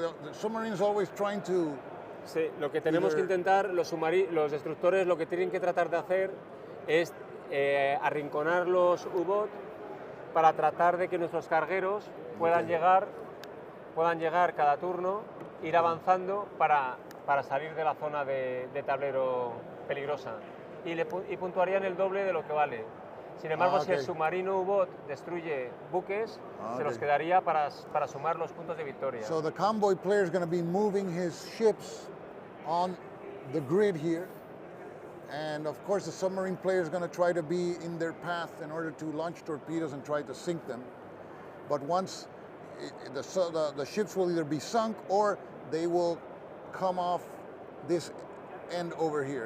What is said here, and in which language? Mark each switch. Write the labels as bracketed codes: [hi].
[en] The submarine is always trying to. [es] Sí, lo que tenemos que intentar, los destructores lo que tienen que tratar de hacer es arrinconar los U-boats para tratar de que nuestros cargueros puedan llegar cada turno, ir avanzando para salir de la zona de tablero peligrosa y puntuarían el doble de lo que vale. Sin embargo, si el submarino U-boat destruye buques, se los quedaría para sumar los puntos de victoria. [en] So the convoy player is going to be moving his ships on the grid here. And of course, the submarine player is going to try to be in their path in order to launch torpedoes and try to sink them. But once the ships will either be sunk or they will come off this end over here.